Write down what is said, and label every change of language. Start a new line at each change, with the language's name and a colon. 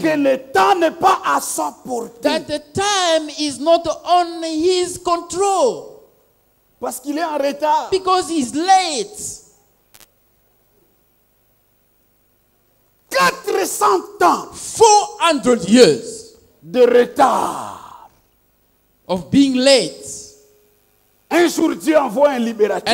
French: que le temps n'est pas à sa portée.
English: that the time is not on his control.
French: Parce qu'il est en retard.
English: Because he's late.
French: 400 ans
English: 400 years
French: de retard.
English: of being late.
French: Un jour, Dieu envoie un libérateur.